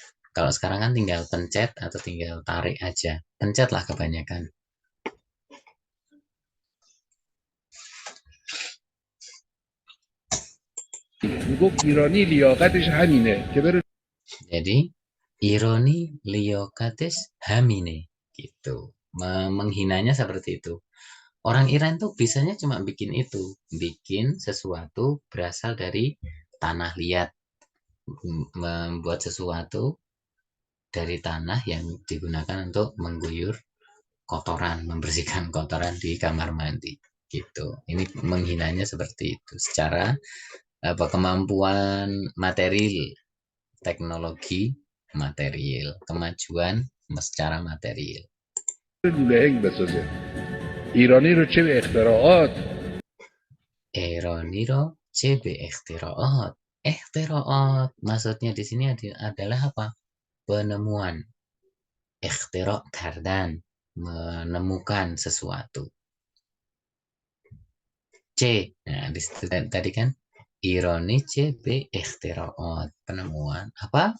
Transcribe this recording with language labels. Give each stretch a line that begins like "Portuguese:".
Indonesian: Kalau sekarang kan tinggal pencet atau tinggal tarik aja. Pencet lah kebanyakan.
Persian: میگفت ایرانی لیاقتش همینه که بره.
Indonesian: Jadi
Persian: ironi liokates hamine
Indonesian: gitu. Menghinanya seperti itu. Orang Iran tuh bisanya cuma bikin itu, bikin sesuatu berasal dari tanah liat, membuat sesuatu dari tanah yang digunakan untuk mengguyur kotoran, membersihkan kotoran di kamar mandi gitu. Ini menghinanya seperti itu secara kemampuan material, teknologi material, kemajuan secara material.
Persian: لولهنگ بسازه. ایرانی رو چه به اختراعات. Ironi ro CB ikhtiraat.
Indonesian: Ikhtiraat maksudnya di sini adalah apa? Penemuan. Ikhtira kardan, menemukan sesuatu. C. Nah, di situ tadi kan
Persian: ironi CB ikhtiraat,
Indonesian: penemuan. Apa?